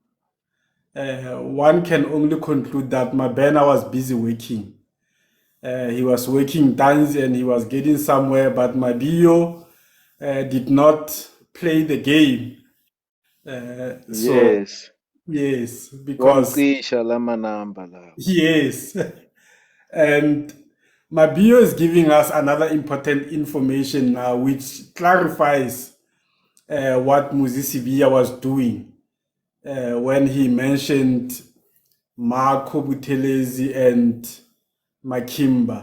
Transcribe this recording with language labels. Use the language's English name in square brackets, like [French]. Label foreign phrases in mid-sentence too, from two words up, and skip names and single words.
[English] One can only conclude that Mabena was busy working. He was working Ntanzi and he was getting somewhere, but Mabio did not play the game. Yes. Yes, because [North Ndebele] Wamcisha lama namba lawo. [English] yes, and Mabio is giving us another important information now, which clarifies what Muzi Sibiya was doing when he mentioned Marco Buthelezi and Makimba.